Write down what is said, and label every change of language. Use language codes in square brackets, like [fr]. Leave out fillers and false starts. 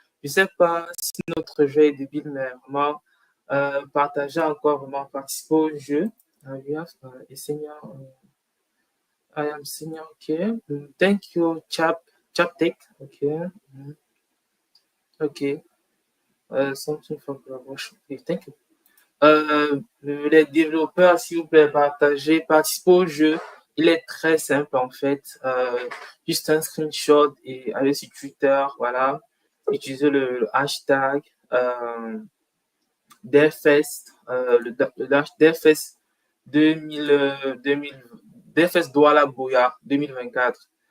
[fr] Je sais pas si notre jeu est débile, mais vraiment, partagez encore, vraiment, participez au jeu. [en] We have a senior, I am senior, okay. Thank you, Chaptech, okay. Okay. Something for promotion. Okay, thank you. [fr] Les développeurs, s'il vous plaît, partagez, participez au jeu. Il est très simple en fait. Juste un screenshot et aller sur Twitter, voilà. Utilisez le hashtag DevFest, DevFest 2000, DevFest Douala Buea 2024.